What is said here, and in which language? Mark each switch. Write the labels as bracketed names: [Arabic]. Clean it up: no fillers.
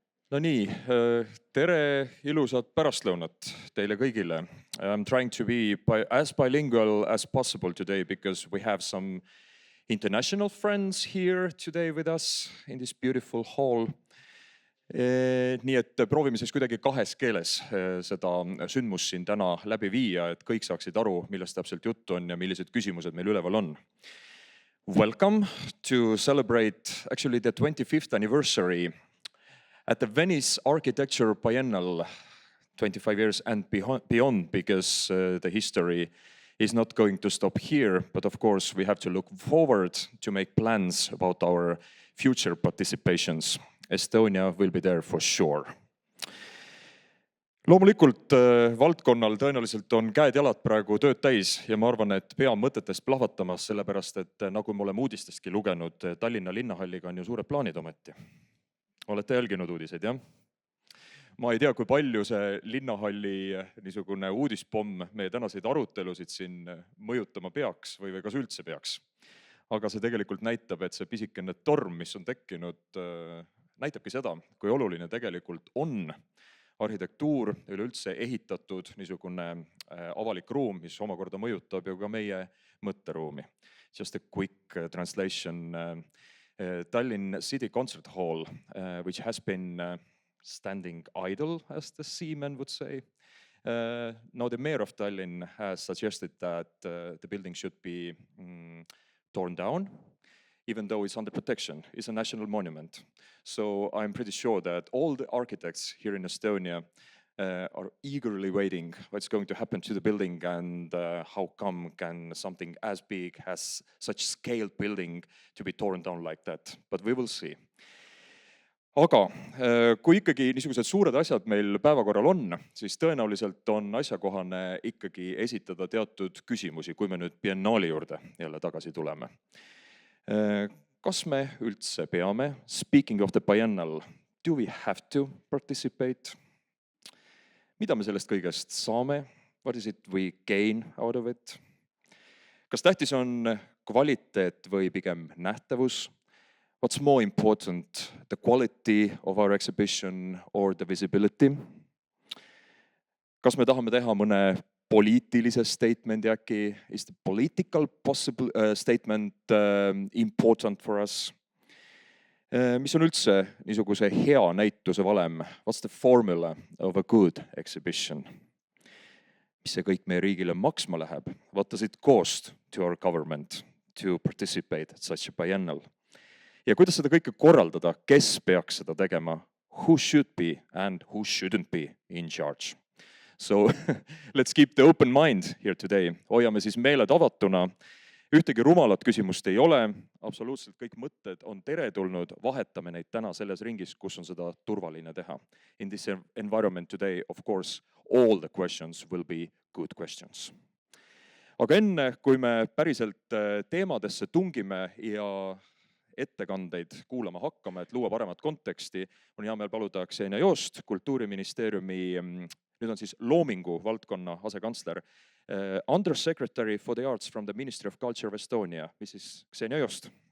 [Estonian] No nii, tere, ilusat pärastlõunat teile kõigile. [English] I'm trying to be as bilingual as possible today because we have some international friends here today with us in this beautiful hall. [Estonian] Nii et proovime siis kuidagi kahes keeles seda sündmust siin täna läbi viia, et kõik saaksid aru, millest täpselt juttu on ja millised küsimused meil üleval on. [English] Welcome to celebrate actually the 25th anniversary at the Venice Architecture Biennale, 25 years and beyond, because the history is not going to stop here. But of course, we have to look forward to make plans about our future participations. Estonia will be there for sure. [Estonian] Loomulikult valdkonnal tõenäoliselt on käed-jalad praegu tööd täis ja ma arvan, et pea mõtetest plahvatamas, sellepärast et nagu me oleme uudistestki lugenud, Tallinna linnahalliga on ju suured plaanid ometi. Olete jälginud uudiseid, jah? Ma ei tea, kui palju see linnahalli niisugune uudispomm meie tänaseid arutelusid siin mõjutama peaks või kas üldse peaks. Aga see tegelikult näitab, et see pisikene torm, mis on tekkinud, näitabki seda, kui oluline tegelikult on arhitektuur, üleüldse ehitatud niisugune avalik ruum, mis omakorda mõjutab ju ka meie mõtteruumi. [English] Just a quick translation. Tallinn City Concert Hall, which has been standing idle, as the seamen would say. Now the mayor of Tallinn has suggested that the building should be torn down, even though it's under protection. It's a national monument. So I'm pretty sure that all the architects here in Estonia are eagerly waiting what's going to happen to the building and how come can something as big as such scaled building to be torn down like that. But we will see. [Estonian] Aga kui ikkagi niisugused suured asjad meil päevakorral on, siis tõenäoliselt on asjakohane ikkagi esitada teatud küsimusi, kui me nüüd biennaali juurde jälle tagasi tuleme. Kas me üldse peame? [English] Speaking of the biennal, do we have to participate? [Estonian] Mida me sellest kõigest saame? [English] What is it we gain out of it? [Estonian] Kas tähtis on kvaliteet või pigem nähtavus? [English] What's more important, the quality of our exhibition or the visibility? [Estonian] Kas me tahame teha mõne poliitilise statemendi äkki? [English] Is the political possible statement important for us? [Estonian] Mis on üldse niisuguse hea näituse valem? [English] What's the formula of a good exhibition? [Estonian] Mis see kõik meie riigile maksma läheb? [English] What does it cost to our government to participate at such a biennal? [Estonian] Ja kuidas seda kõike korraldada? Kes peaks seda tegema? [English] Who should be and who shouldn't be in charge? So let's keep the open mind here today. [Estonian] Hoiame siis meeled avatuna. Ühtegi rumalat küsimust ei ole, absoluutselt kõik mõtted on teretulnud, vahetame neid täna selles ringis, kus on seda turvaline teha. [English] In this environment today, of course, all the questions will be good questions. [Estonian] Aga enne, kui me päriselt teemadesse tungime ja ettekandeid kuulama hakkame, et luua paremat konteksti, on hea meel paluda Xenia Joost, Kultuuriministeeriumi, nüüd on siis loomingu valdkonna asekantsler, [English] Undersecretary for the Arts from the Ministry of Culture of Estonia, [Estonian] mis siis Xenia Joost.